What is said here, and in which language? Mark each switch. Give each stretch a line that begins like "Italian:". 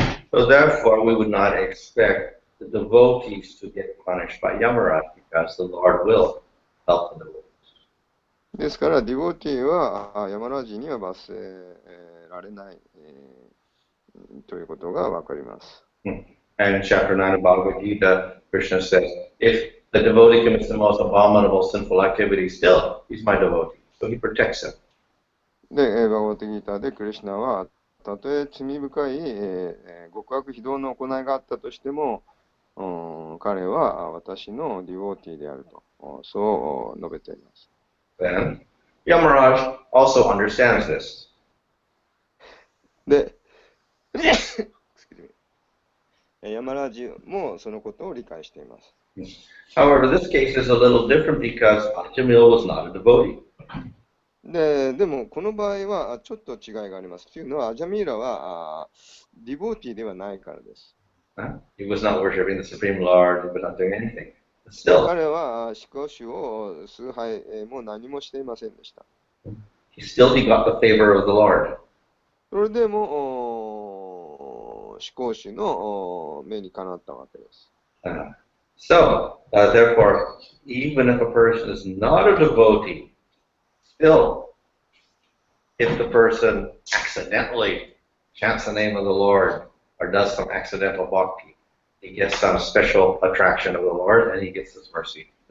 English: So therefore, we would not expect the devotees to get punished by Yamaraj because the Lord will help the devotees.
Japanese: ですからディボティはヤマラジには罰せられない、ということがわかります。
English: And in chapter 9 of Bhagavad Gita, Krishna says, if the devotee commits the most abominable sinful activity, still he's my devotee. So he protects him.
Japanese: で、バガバットギーターでクリシュナは、たとえ罪深い、極悪非道の行いがあったとしても、彼は私のディボティであると、そう述べています。
English: Then, Yamaraj also understands this.
Japanese: で、ヤマラジもそのことを理解しています。
English: However, this case is a little different because Ajamil was not a devotee.
Japanese: でも、この場合はちょっと違いがあります。というのは、アジャミーラはディボティではないからです。
English: He was not worshiping the Supreme Lord, he was not doing anything. But still,
Japanese: 彼は思考主を崇拝も何もしていませんでした。
English: he got the favor of the Lord.
Japanese: それでも、思考主の目にかなったわけです。
English: So, therefore, even if a person is not a devotee, still, if the person accidentally chants the name of the Lord or does some accidental bhakti, he gets some special attraction of the Lord and he gets his mercy.